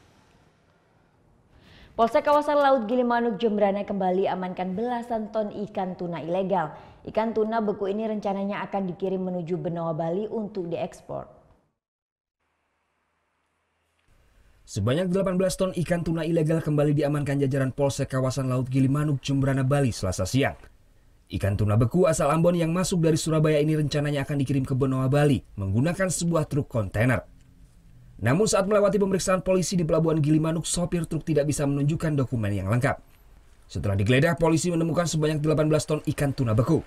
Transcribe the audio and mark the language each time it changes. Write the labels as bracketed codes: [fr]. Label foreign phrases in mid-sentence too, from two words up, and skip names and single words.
[id] Polsek kawasan Laut Gilimanuk Jembrana kembali amankan belasan ton ikan tuna ilegal. Ikan tuna beku ini rencananya akan dikirim menuju Benoa Bali untuk diekspor. Sebanyak 18 ton ikan tuna ilegal kembali diamankan jajaran Polsek kawasan Laut Gilimanuk Jembrana Bali Selasa siang. Ikan tuna beku asal Ambon yang masuk dari Surabaya ini rencananya akan dikirim ke Benoa Bali menggunakan sebuah truk kontainer. Namun saat melewati pemeriksaan polisi di Pelabuhan Gilimanuk, sopir truk tidak bisa menunjukkan dokumen yang lengkap. Setelah digeledah, polisi menemukan sebanyak 18 ton ikan tuna beku.